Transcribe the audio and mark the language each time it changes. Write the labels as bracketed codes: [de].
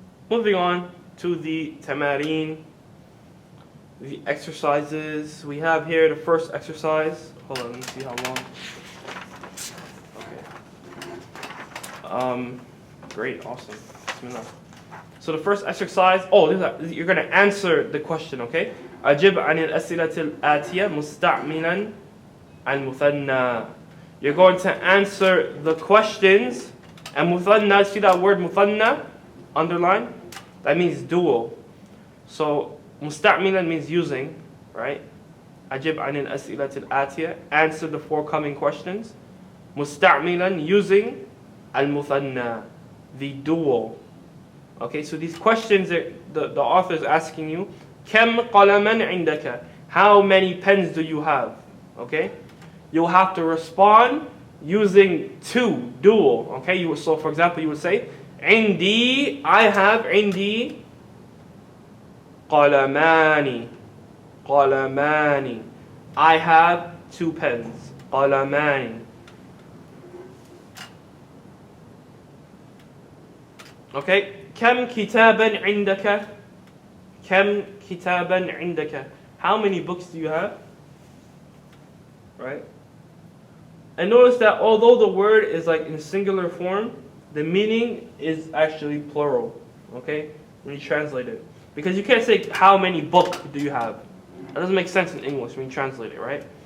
[en] Moving on to the tamarin, the exercises. We have here the first exercise. Hold on, let me see how long. Okay. Great, awesome. Bismillah. So the first exercise, you're going to answer the question, okay? [ar] أجب عن الأسئلة الآتية مستعملا المثنى. [en] You're going to answer the questions, and مثنى, see that word مثنى? Underline? That means dual. So مستعملا means using, right? [ar] أجب عن الأسئلة الآتية, [en] answer the foregoing questions. مستعملا, using المثنى, the dual. Okay, so these questions the author is asking you, [ar] كم قلما عندك? [en] How many pens do you have? Okay, you'll have to respond using two, dual. Okay, so for example, you would say, عندي, I have, [ar] عندي قلمان. [en] قلمان. I have two pens. قلمان. [ar] Okay, كم كتابا عندك? كم كتابا عندك? [en] How many books do you have? Right? And notice that although the word is like in singular form, the meaning is actually plural. Okay? When you translate it. Because you can't say how many books do you have. That doesn't make sense in English when you translate it, right?